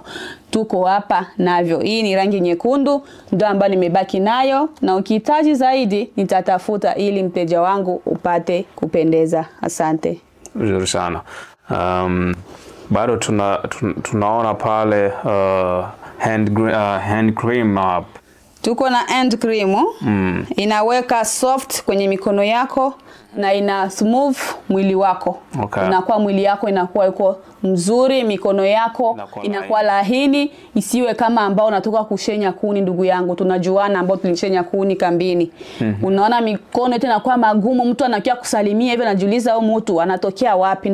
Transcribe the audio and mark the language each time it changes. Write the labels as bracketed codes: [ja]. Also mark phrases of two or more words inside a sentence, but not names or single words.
[sw] Tuko hapa navyo. Hii ni rangi nyekundu ndio ambayo nimebaki nayo, na ukihitaji zaidi nitatafuta ili mteja wangu upate kupendeza. Asante. Vizuri sana. Bado tunaona pale [en] hand cream [sw] Tuko na [en] hand cream. [sw] Inaweka soft kwenye mikono yako na ina smooth mwili wako. Inakuwa mwili yako inakuwa iko mzuri, mikono yako inakuwa lahini, isiwe kama ambao unatoka kushenya kuni. Ndugu yangu, tunajuana ambao tulishenya kuni kambini. Unaona mikono yetu inakuwa magumu, mtu anakia kusalimia hivi anajiuliza huyu mtu anatokea wapi.